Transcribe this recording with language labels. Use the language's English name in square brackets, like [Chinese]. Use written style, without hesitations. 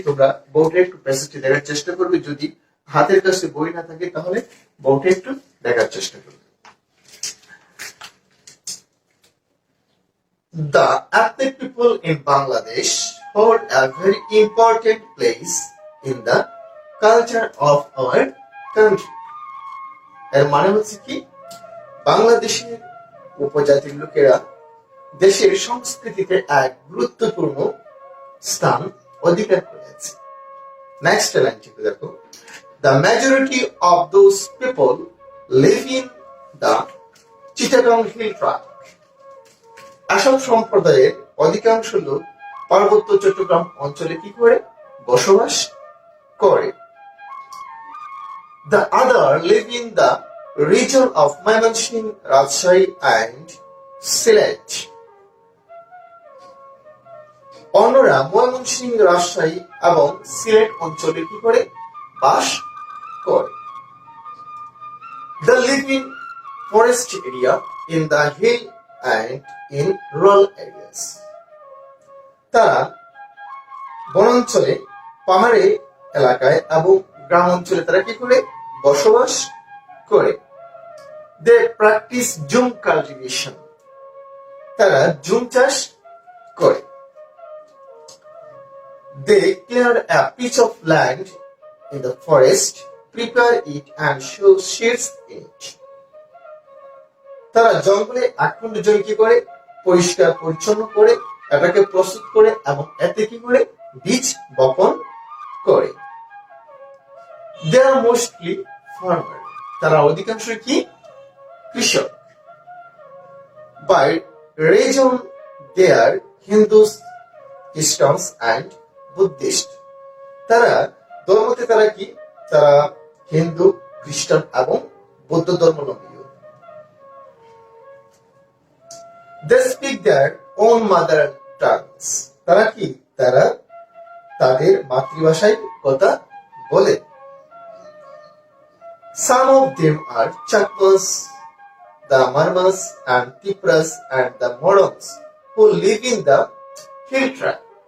[Bangla] তোমরা বোর্ডে একটু প্যাসেজটি দেখার চেষ্টা করবে। যদি হাতের কাছে বই না থাকে তাহলে বোর্ডে একটু দেখার চেষ্টা করবে। [English] The ethnic people in Bangladesh hold a very important place in the culture of our country. [Bangla] এর মানে হচ্ছে কি, বাংলাদেশের উপজাতির লোকেরা দেশের সংস্কৃতিতে এক গুরুত্বপূর্ণ স্থান অধিকার করেছে। নেক্সট লাইনটি দেখো। [English] The majority of those people live in the Chittagong Hill Tract. [Bangla] Assam সম্প্রদায়ের অধিকাংশ লোক পার্বত্য চট্টগ্রাম অঞ্চলে কি করে বসবাস করে। [English] The other live in the region of Mymensingh, Rajshahi and Sylhet. [Bangla] অন্যরা ময়মনসিংহ, রাজশাহী এবং সিলেট অঞ্চলে কি করে বাস করে। [English] They live in forest area, in the hill and in rural areas. [Bangla] তারা বনাঞ্চলে, পাহাড়ে এলাকায় এবং গ্রাম অঞ্চলে তারা কি করে বসবাস করে। [English] They practice jhum cultivation. [Bangla] তারা জুম চাষ করে। [English] They clear a piece of land in the forest, prepare it and sow seeds in it. [Bangla] তারা জঙ্গলে একখণ্ড জমি কি করে পরিষ্কার পরিচ্ছন্ন করে এটাকে প্রস্তুত করে এবং এতে কি করে বীজ বপন করে। [English] They are mostly farmer. [Bangla] তারা অধিকাংশ কি কৃষক। [English] By religion they are Hindus, Christians and Buddhist. [Bangla] তারা ধর্মতে তারা কি, তারা হিন্দু, খ্রিস্টান এবং বৌদ্ধ ধর্মাবলম্বী। [English] They speak their own mother tongues. [Bangla] তারা কি, তারা তাদের মাতৃভাষায় কথা বলে। [English] Some of them are Chakmas, the Marmas and Tipras and the Morons who live in the hill tract.